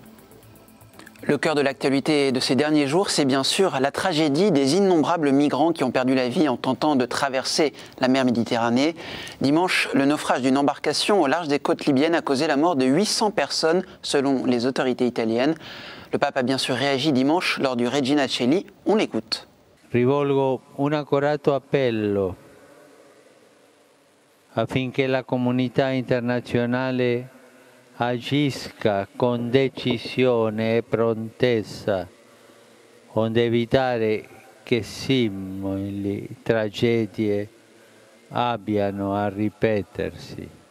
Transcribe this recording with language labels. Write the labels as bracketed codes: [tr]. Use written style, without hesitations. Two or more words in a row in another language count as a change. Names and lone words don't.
[fr] Le cœur de l'actualité de ces derniers jours, c'est bien sûr la tragédie des innombrables migrants qui ont perdu la vie en tentant de traverser la mer Méditerranée. Dimanche, le naufrage d'une embarcation au large des côtes libyennes a causé la mort de 800 personnes selon les autorités italiennes. Le pape a bien sûr réagi dimanche lors du Regina Coeli. On l'écoute. [it] Rivolgo un accorato appello affinché la comunità internazionale agisca con decisione e prontezza onde evitare che simili tragedie abbiano a ripetersi.